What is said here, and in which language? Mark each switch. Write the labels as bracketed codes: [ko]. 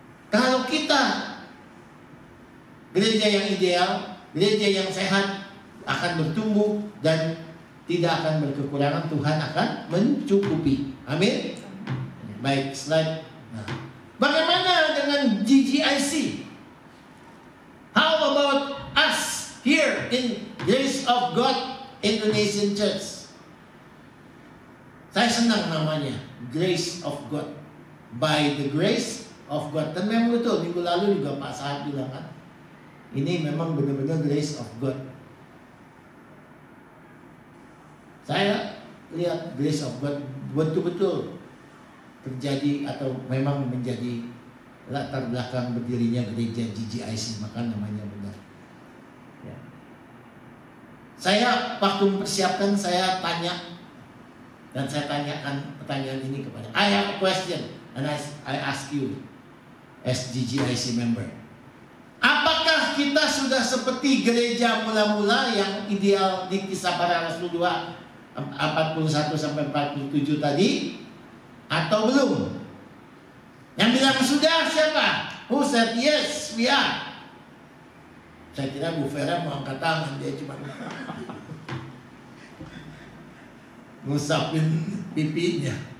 [id] Kalau kita gereja yang ideal, gereja yang sehat, akan bertumbuh dan tidak akan berkekurangan. Tuhan akan mencukupi. Amin. Baik, slide. Nah, bagaimana dengan GGIC? [en] How about us here in Grace of God Indonesian Church? [id] Saya senang namanya, Grace of God. [en] By the grace of God. [id] Dan memang betul, minggu lalu juga Pak Saad bilang kan, ini memang benar-benar grace of God. Saya lihat grace of God betul-betul terjadi atau memang menjadi latar belakang berdirinya gereja GGIC, maka namanya benar. Ya. Saya waktu mempersiapkan, saya tanya dan saya tanyakan pertanyaan ini kepada. [en] I have a question and I ask you as GGIC member. [id] Apakah kita sudah seperti gereja mula-mula yang ideal di Kisah Para Rasul 2 41 sampai 47 tadi, atau belum? Yang bilang sudah siapa? [en] Who said yes, we are? [id] Saya kira Bu Vera mau angkat tangan, dia cuma ngusapin pipinya.